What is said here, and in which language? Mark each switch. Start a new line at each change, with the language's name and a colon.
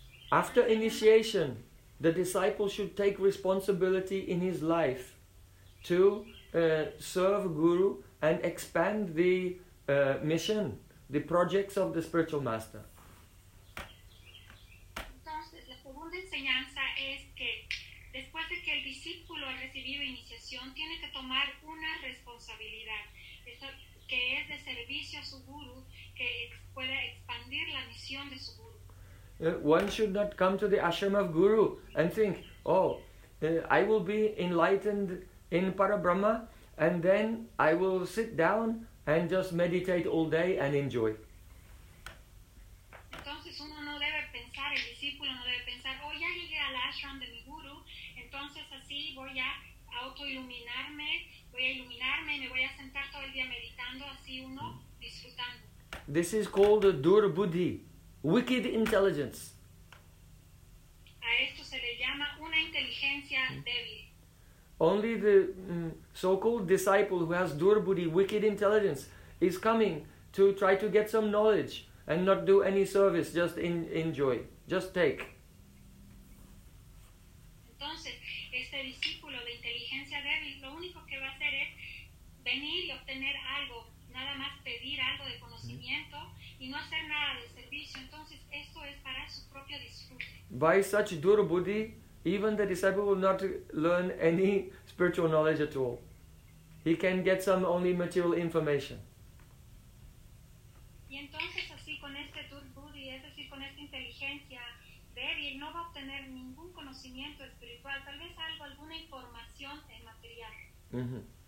English: After initiation, the disciple should take responsibility in his life to serve Guru and expand the mission, the projects of the spiritual master.
Spanish: Entonces, la segunda enseñanza es que después de que el discípulo ha recibido iniciación, tiene que tomar una responsabilidad. Que es de servicio a su guru, que pueda expandir la misión de su guru.
English: One should not come to the ashram of guru and think, I will be enlightened in Parabrahma and then I will sit down and just meditate all day and enjoy.
Spanish: Entonces uno no debe pensar, el discípulo no debe pensar, ya llegué al ashram de mi guru, entonces así voy a autoiluminarme, voy a iluminarme, me voy a sentar todo el día meditando, así uno disfrutando.
English: This is called durbuddhi, wicked intelligence.
Spanish: A esto se le llama una inteligencia débil.
English: Only the so-called disciple who has durbuddhi, wicked intelligence, is coming to try to get some knowledge and not do any service, just enjoy, just take.
Spanish: Entonces, este discípulo de inteligencia débil, lo único que va a hacer es venir y obtener algo, nada más pedir algo de conocimiento y no hacer nada de servicio. Entonces, esto es para su propio disfrute.
English: By such durbuddhi, even the disciple will not learn any spiritual knowledge at all. He can get some only material information.
Spanish: Y entonces, así con este durbuddhi, es decir, con esta inteligencia débil, no va a obtener ningún conocimiento espiritual, tal vez algo, alguna información en material.